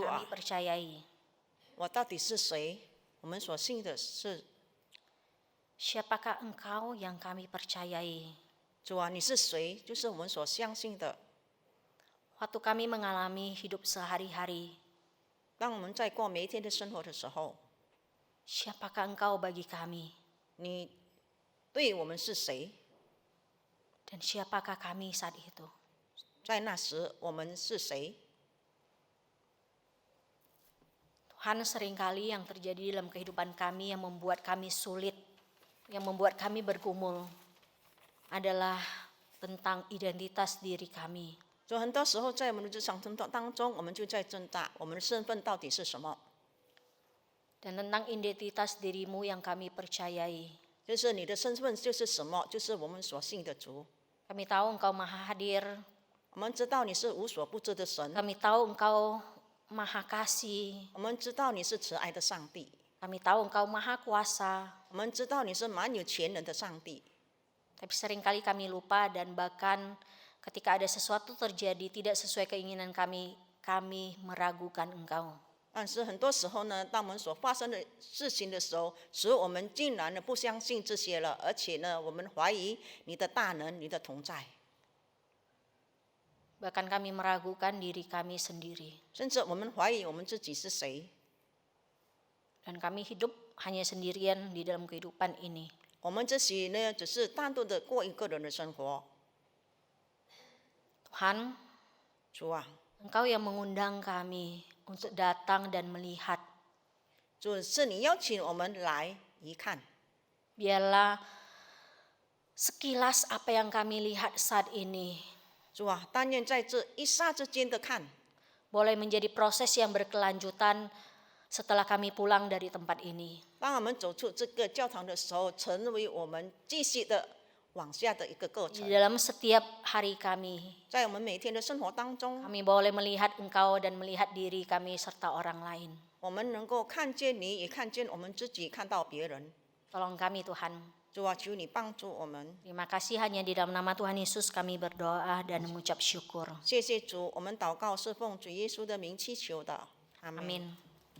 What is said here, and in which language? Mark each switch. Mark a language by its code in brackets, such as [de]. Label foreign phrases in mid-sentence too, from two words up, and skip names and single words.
[zh] 主啊， [id] kami percayai? [zh] 我到底是谁？我们所信的是 [id] Siapakah Engkau yang kami percayai? [zh] 主啊，你是谁？就是我们所相信的。 [id] Waktu kami mengalami hidup sehari-hari, [zh] 当我们在过每一天的生活的时候， [id] siapakah Engkau bagi kami? [zh] 你对我们是谁？ [id] Dan siapakah kami saat itu? [zh] 在那时我们是谁？ [id] Tuhan, seringkali yang terjadi dalam kehidupan kami yang membuat kami sulit, yang membuat kami bergumul, adalah tentang identitas diri kami. [zh] 所以很多时候在我们的日常生活当中，我们就在挣扎，我们的身份到底是什么？ [id] Dan tentang identitas dirimu yang kami percayai. [zh] 就是你的身份就是什么？就是我们所信的主。 [id] Kami tahu Engkau Maha Hadir, [zh] 我们知道你是无所不知的神， [id] kami tahu Engkau Maha Kasih, [zh] 我们知道你是慈爱的上帝， [id] kami tahu Engkau Maha Kuasa. [zh] 我们知道你是满有全能的上帝。 [id] Tapi seringkali kami lupa dan bahkan ketika ada sesuatu terjadi tidak sesuai keinginan kami, kami meragukan Engkau. [zh] 但是很多时候呢，当我们所发生的事情的时候，使我们竟然呢不相信这些了，而且呢，我们怀疑你的大能、你的同在， [id] Bahkan kami meragukan diri kami sendiri. [zh] 甚至我们怀疑我们自己是谁。 [id] Dan kami hidup hanya sendirian di dalam kehidupan ini. [zh] 我们自己呢，只是单独的过一个人的生活。 [id] Tuhan, [zh] 主啊， [id] Engkau yang mengundang kami untuk datang dan melihat. [zh] 主是你邀请我们来一看， [id] Biarlah sekilas apa yang kami lihat saat ini [zh] 主啊，但愿在这一霎之间的看， [id] boleh menjadi proses yang berkelanjutan setelah kami pulang dari tempat ini. [zh] 当我们走出这个教堂的时候，成为我们继续的往下的一个过 [id] Di [zh] 程。 [id] dalam setiap hari kami, [zh] 在我们每天的生活当中， [id] kami boleh melihat Engkau dan melihat diri kami serta orang lain. [zh] 我们能够看见你，也看见我们自己，看到别人。 [id] Tolong kami Tuhan. [zh] 主啊，求你帮助我们。 [id] Terima kasih hanya di dalam nama Tuhan Yesus kami berdoa dan mengucap syukur. [zh] 谢谢主，我们祷告是奉主耶稣的名祈求的，阿门。 [id] Amin.